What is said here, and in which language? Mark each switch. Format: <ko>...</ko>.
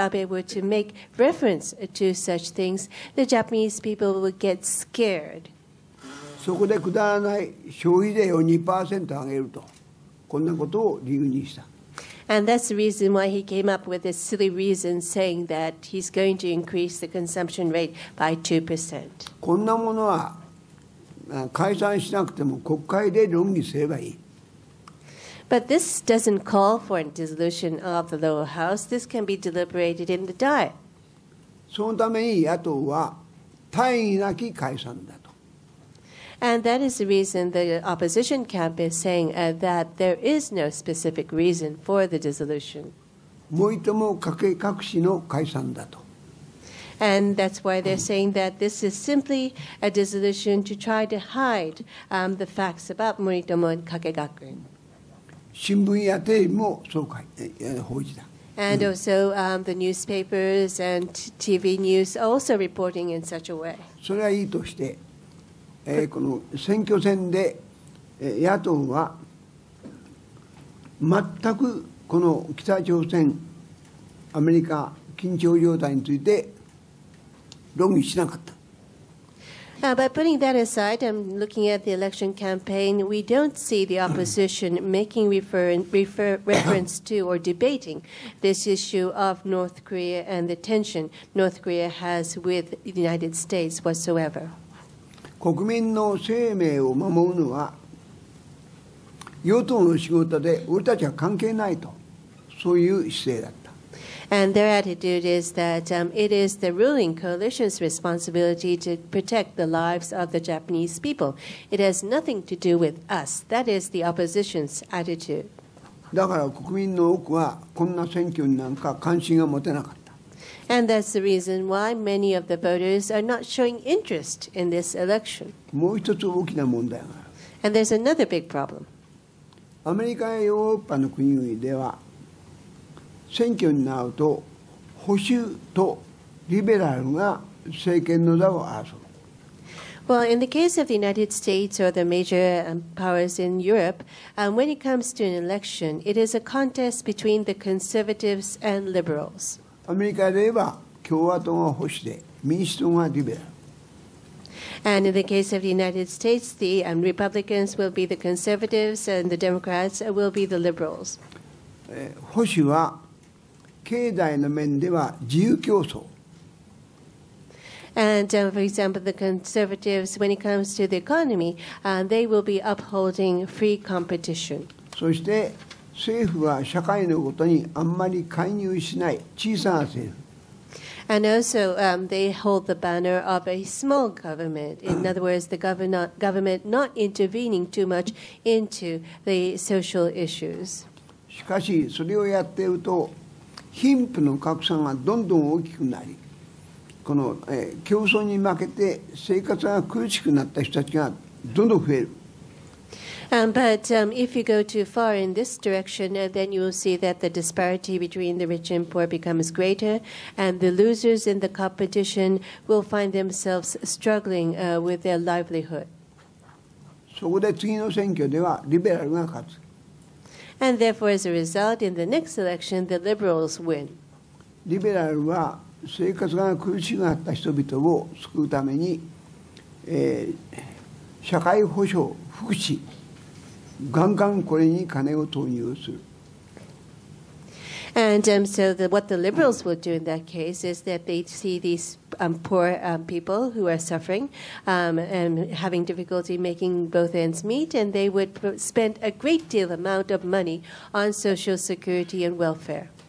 <en>Abe were to make reference to such things, the Japanese people would get scared.</en> <ja>そこでくだらない消費税を 2% 上げると、こんなことを理由にした。</ja> <en>And that's the reason why he came up with this silly reason saying that he's going to increase the consumption rate by 2%.</en> <ja>こんなものは解散しなくても国会で論議すればいい。</ja> <en>But this doesn't call for a dissolution of the lower house. This can be deliberated in the Diet.</en> <ja>そのために野党は大義なき解散だと。</ja> <en>And that is the reason the opposition camp is saying that there is no specific reason for the dissolution.</en> <ja>森友加計隠しの解散だと。</ja> <en>And that's why they're saying that this is simply a dissolution to try to hide the facts about Moritomo and Kakegakuen.</en> <ja>新聞やテレビもそう報じた。</ja> <en>And also the newspapers and TV news are also reporting in such a way.</en> <ja>それはいいとして、この選挙戦で野党は全くこの北朝鮮、アメリカ緊張状態について論議しなかった。</ja> <en>But putting that aside, I'm looking at the election campaign. We don't see the opposition making reference to or debating this issue of North Korea and the tension North Korea has with the United States whatsoever.</en> <ja>国民の生命を守るのは与党の仕事で俺たちは関係ないと、そういう姿勢だった。</ja> <en>And their attitude is that it is the ruling coalition's responsibility to protect the lives of the Japanese people. It has nothing to do with us. That is the opposition's attitude.</en> <ja>だから国民の多くはこんな選挙になんか関心が持てなかった。</ja> <en>And that's the reason why many of the voters are not showing interest in this election.</en> <ja>もう一つ大きな問題がある。</ja> <en>And there's another big problem.</en> <ja>アメリカやヨーロッパの国々では選挙になると保守とリベラルが政権の座を争う。</ja> <en>Well, in the case of the United States or the major powers in Europe, when it comes to an election, it is a contest between the conservatives and liberals.</en> <ja>アメリカで言えば共和党が保守で民主党がリベラル。</ja> <en>And in the case of the United States, the Republicans will be the conservatives and the Democrats will be the liberals.</en> <ja>保守は経済の面では自由競争。</ja> <en>And for example, the conservatives, when it comes to the economy, they will be upholding free competition.</en> <ja>そして政府は社会のことにあんまり介入しない小さな政府。</ja> <en>And also, they hold the banner of a small government. In other words, the government not intervening too much into the social issues.</en> <ja>しかしそれをやっていると貧富の格差がどんどん大きくなり、この、競争に負けて生活が苦しくなった人たちがどんどん増える。</ja> <en>But if you go too far in this direction, then you will see that the disparity between the rich and poor becomes greater, and the losers in the competition will find themselves struggling with their livelihood.</en> <ja>そこで次の選挙ではリベラルが勝つ。</ja> <en>And therefore, as a result, in the next election, the liberals win.</en> <ja>リベラルは生活が苦しくなった人々を救うために、社会保障、福祉、ガンガンこれに金を投入する。</ja> <en>And what the liberals will do in that case is that they see these poor people who are suffering and having difficulty making both ends meet, and they would spend a great deal amount of money on social security and welfare.</en>